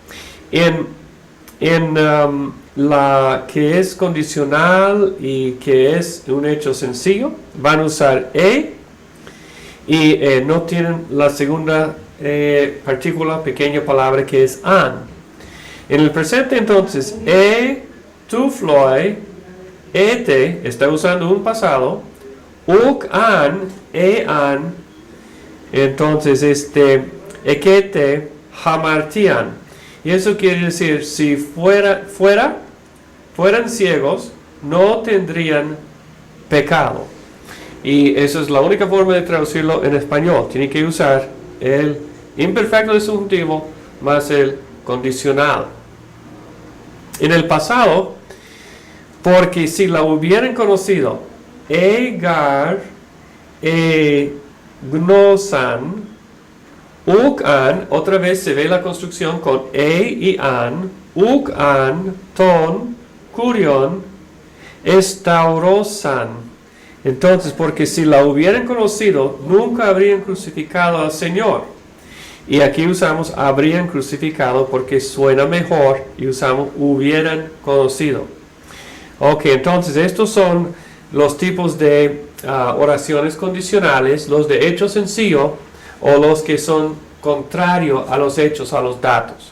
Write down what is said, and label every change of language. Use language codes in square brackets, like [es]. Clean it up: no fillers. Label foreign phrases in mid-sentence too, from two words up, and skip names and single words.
[es] En la que es condicional y que es un hecho sencillo, van a usar y no tienen la segunda partícula, pequeña palabra que es an. En el presente entonces, [el] τυφλοὶ ἦτε, [es] está usando un pasado, [el] οὐκ ἄν, ἄν, [es] entonces [el] εἴχετε, ἁμαρτίαν. [es] Y eso quiere decir, si fueran ciegos, no tendrían pecado. Y eso es la única forma de traducirlo en español. Tiene que usar el imperfecto de subjuntivo más el condicional. En el pasado, porque si la hubieran conocido, [el] εἰ γὰρ, ἔγνωσαν, οὐκ ἄν, [es] otra vez se ve la construcción con y an, [el] οὐκ ἄν, τὸν, κύριον, ἐσταύρωσαν. [es] Entonces, porque si la hubieran conocido, nunca habrían crucificado al Señor. Y aquí usamos habrían crucificado porque suena mejor y usamos hubieran conocido. Ok, entonces estos son los tipos de oraciones condicionales, los de hecho sencillo o los que son contrarios a los hechos, a los datos.